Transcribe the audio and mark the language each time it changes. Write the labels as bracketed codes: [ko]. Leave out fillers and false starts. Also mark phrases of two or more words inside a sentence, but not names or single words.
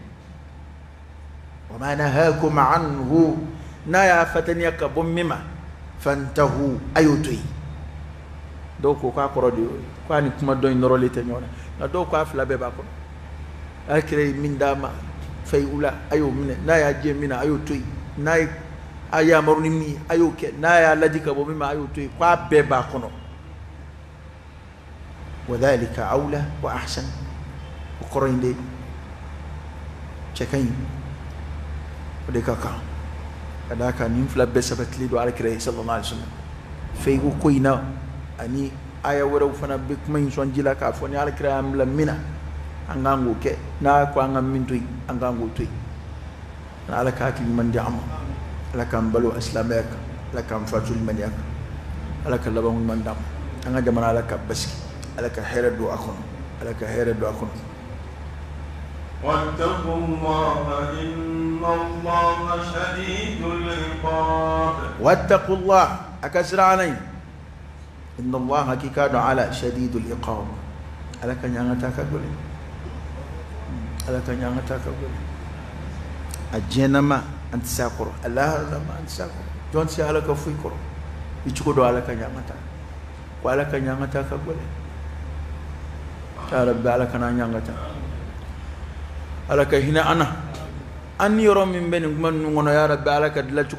[ar] وما نهاكم عنه [bm] n'a y'a fataniya ka bɔ min ma fantahu a y'o to yen dɔw ko k'a kɔrɔ de y'o ye ko a ni kuma dɔ in nɔrɔlen tɛ ɲɔgɔn na nka dɔw ko a fila bɛɛ b'a kɔnɔ alakira ye min d'a ma fayiw la a y'o minɛ n'a y'a diɲɛ min na a y'o to yen n'a ye a yamaru ni min ye a y'o kɛ n'a y'a ladi ka bɔ min ma a y'o to yen ko a bɛɛ b'a kɔnɔ [ar] وذلك أولى وأحسن [bm] o kɔrɔ in de cɛ ka ɲi o de ka kan ka d'a kan nin fila bɛɛ sabatilen don alakira ye sallallahu [ar] عليه وسلم [bm] fayiw ko in na ani aya wɛrɛw fana bɛ kuma in sɔn ji la k'a fɔ ni alakira y'an bila min na an k'an k'o kɛ n'a ko an ka min to yen an k'an k'o to yen ala ka hakili ɲuman di an ma ala k'an balo silamɛya kan ala k'an fatu limaniya kan ala ka laban ɲuman d'an ma an ka jamana ala ka basigi ala ka hɛrɛ don a kɔnɔ ala ka hɛrɛ don a kɔnɔ [ar] واتقوا الله إن الله شديد العقاب. واتقوا الله أكسر علي إن الله حقيقة على شديد العقاب [bm] ala ka ɲanga ta ka gole ala ka ɲanga ta ka gole a jɛnama an tɛ se a kɔrɔ a lahalama an tɛ se a kɔrɔ jɔn tɛ se ala ka foyi kɔrɔ i cogo dɔ ala ka ɲanga ta ko ala ka ɲanga ta ka gole [ar] يا ربي [bm] ala kana ɲanga ta ala ka hinɛ an na an ni yɔrɔ min bɛ nin kuma ninnu kɔnɔ ya rabbi ala ka dilancogo